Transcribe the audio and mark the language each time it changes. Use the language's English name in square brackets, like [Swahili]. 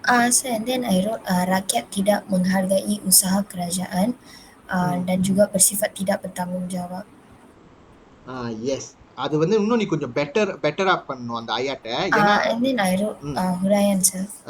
[English] So and then I wrote [Malay] rakyat tidak menghargai usaha kerajaan dan juga bersifat tidak bertanggungjawab. [English] Yes. [Tamil] அது வந்து இன்னும் நீ கொஞ்சம் பெட்டரா பண்ணணும் அந்த ஆயாட்ட. ஏன்னா [English] And then I wrote huraian sir.